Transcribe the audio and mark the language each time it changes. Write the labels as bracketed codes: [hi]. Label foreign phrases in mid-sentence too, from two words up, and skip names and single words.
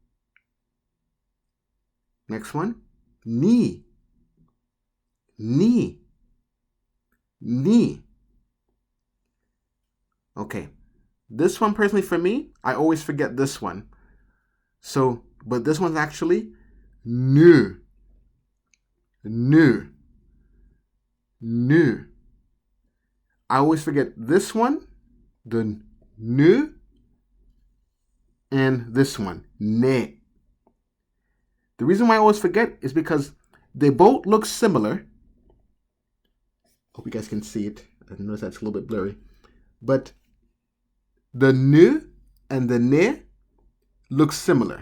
[en] Next one. [ja] Ni. Ni. Ni. [en] Okay. This one personally for me, I always forget this one. So, but this one's actually nu. [ja] Nu. Nu. [en] I always forget this one, the nu, and this one, ne. The reason why I always forget is because they both look similar. Hope you guys can see it. I notice that's a little bit blurry. But the nu and the ne look similar.